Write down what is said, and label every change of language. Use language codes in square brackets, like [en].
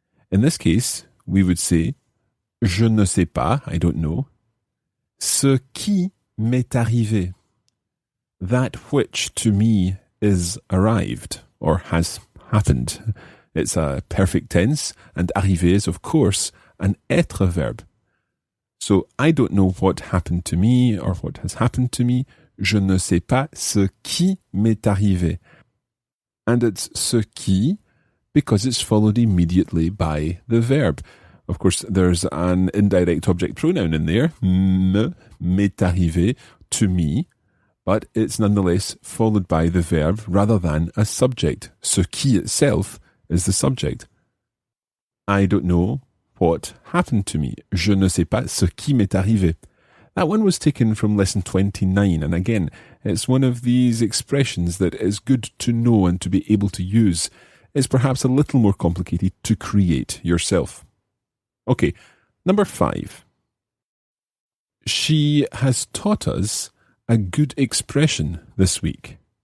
[en] In this case, we would say [fr] je ne sais pas, [en] I don't know, [fr] ce qui m'est arrivé, [en] that which to me is arrived or has happened. It's a perfect tense, and arriver is, of course, an être verb. So I don't know what happened to me or what has happened to me. [fr] Je ne sais pas ce qui m'est arrivé. [en] And it's ce qui because it's followed immediately by the verb. Of course, there's an indirect object pronoun in there, [fr] m'est arrivé, [en] to me, but it's nonetheless followed by the verb rather than a subject. Ce qui itself is the subject. I don't know what happened to me. [fr] Je ne sais pas ce qui m'est arrivé. [en] That one was taken from lesson 29, and again, it's one of these expressions that is good to know and to be able to use. It's perhaps a little more complicated to create yourself. Okay, number 5. She has taught us a good expression this week.